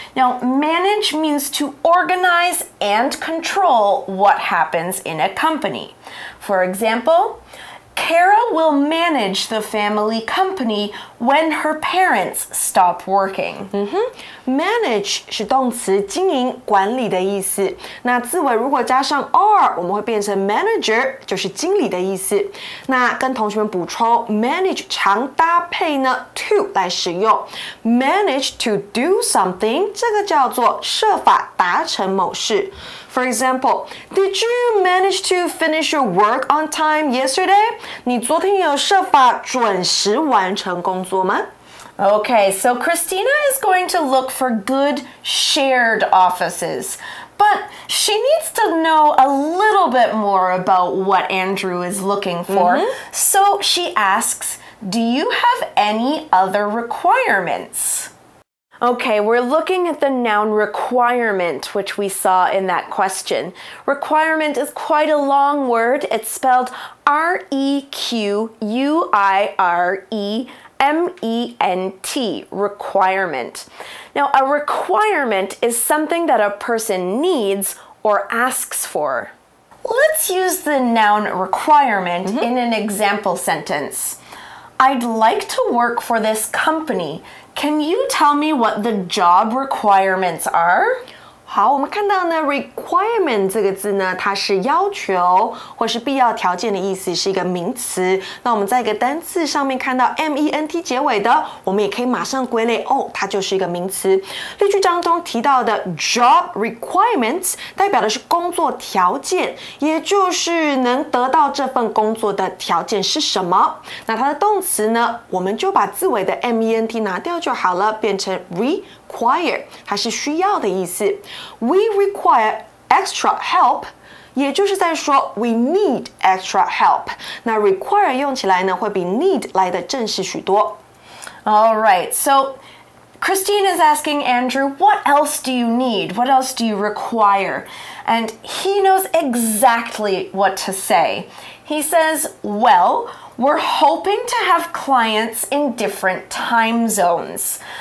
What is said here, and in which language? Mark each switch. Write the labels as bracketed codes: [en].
[en] Now, manage means to organize and control what happens in a company. For example, Kara will manage the family company when her parents stop working. [zh] Manage 是动词，经营、管理的意思。那字尾如果加上 r， 我们会变成 manager， 就是经理的意思。那跟同学们补充 ，manage 常搭配呢 to 来使用。 [en] Manage to do something， [zh] 这个叫做设法达成某事。 [en] For example, did you manage to finish your work on time yesterday? [zh] 你昨天有设法准时完成工作吗？ [en] Okay, so Christina is going to look for good shared offices, but she needs to know a little bit more about what Andrew is looking for. So she asks, do you have any other requirements? Okay, we're looking at the noun requirement, which we saw in that question. Requirement is quite a long word. It's spelled R-E-Q-U-I-R-E-M-E-N-T, requirement. Now, a requirement is something that a person needs or asks for. Let's use the noun requirement in an example sentence. I'd like to work for this company. Can you tell me what the job requirements are? [zh] 好，我们看到呢 requirement 这个字呢，它是要求或是必要条件的意思，是一个名词。那我们在一个单字上面看到 ment 结尾的，我们也可以马上归类哦，它就是一个名词。例句当中提到的 job requirements 代表的是工作条件，也就是能得到这份工作的条件是什么。那它的动词呢，我们就把字尾的 ment 拿掉就好了，变成 require， 它是需要的意思。 [en] We require extra help， [zh] 也就是在说 [en] we need extra help。 [zh] 那 require 用起来呢，会比 need 来的正式许多。 [en] All right, so Christine is asking Andrew, what else do you need? What else do you require? And he knows exactly what to say. He says, well, we're hoping to have clients in different time zones.